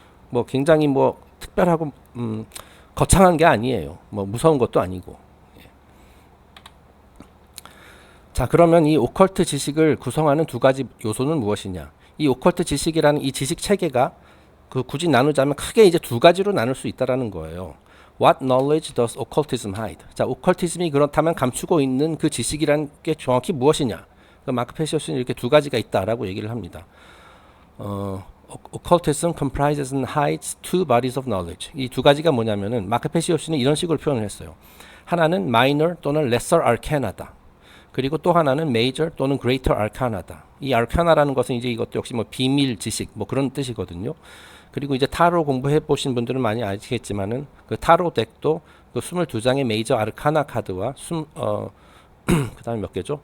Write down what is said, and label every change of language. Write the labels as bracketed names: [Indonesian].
[Korean] 뭐 굉장히 뭐 특별하고 거창한 게 아니에요. 뭐 무서운 것도 아니고. 예. 자, 그러면 이 오컬트 지식을 구성하는 두 가지 요소는 무엇이냐? 이 오컬트 지식이라는 이 지식 체계가 굳이 나누자면 크게 이제 두 가지로 나눌 수 있다라는 거예요. [English] What knowledge does occultism hide? [Korean] 자, 오컬티즘이 그렇다면 감추고 있는 그 지식이란 게 정확히 무엇이냐? 마크 페시오스는 이렇게 두 가지가 있다라고 얘기를 합니다. [English] Occultism comprises and hides two bodies of knowledge. [Korean] 이 두 가지가 뭐냐면은 마크 페시오스는 이런 식으로 표현을 했어요. 하나는 minor 또는 lesser arcana다. 그리고 또 하나는 major 또는 greater arcana다. 이 arcana라는 것은 이제 이것도 역시 뭐 비밀 지식 뭐 그런 뜻이거든요. 그리고 이제 타로 공부해 보신 분들은 많이 아시겠지만은 그 타로 덱도 그 22장의 메이저 아르카나 카드와 그다음에 몇 개죠?